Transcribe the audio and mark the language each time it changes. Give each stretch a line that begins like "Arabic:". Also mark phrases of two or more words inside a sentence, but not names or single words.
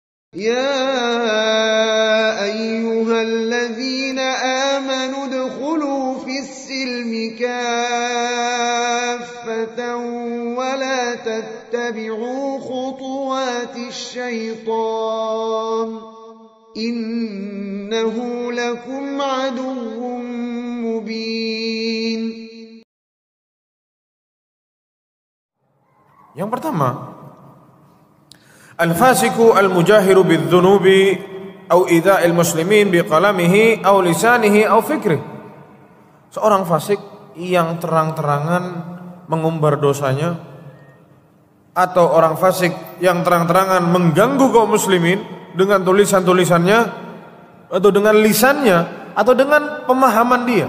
Arabic: يا أيها الذين آمنوا ادخلوا في السلم كافة ولا تتبعوا خطوات الشيطان إنه لكم عدو مبين.
Indonesian: Yang pertama,
Arabic: الفاسق المجاهر بذنوبه أو إيذاء المسلمين بقلمه أو لسانه أو فكره.
Indonesian: Seorang fasik yang terang-terangan mengumbar dosanya, atau orang fasik yang terang-terangan mengganggu kaum muslimin dengan tulisan-tulisannya atau dengan lisannya atau dengan pemahaman dia.